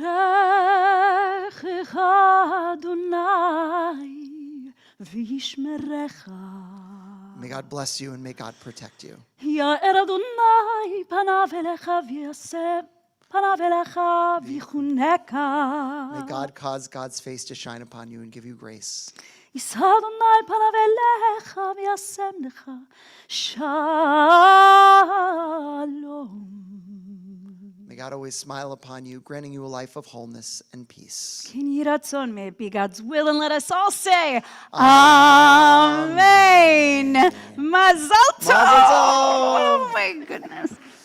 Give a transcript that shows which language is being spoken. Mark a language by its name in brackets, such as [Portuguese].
[Hebrew] Yivarechecha Adonai v'yishmerecha. [English] May God bless you and may God protect you. [Hebrew] Ya'er Adonai panav elecha v'yaseh panav elecha v'yichuneka. [English] May God cause God's face to shine upon you and give you grace. [Hebrew] יישא אדוני פניו אליך וישם לך שלום. [English] May God always smile upon you, granting you a life of wholeness and peace. [Hebrew] כן יהי רצון, [English] may it be God's will, and let us all say, Amen. [Hebrew] Mazel tov. Mazel tov. [English] Oh my goodness.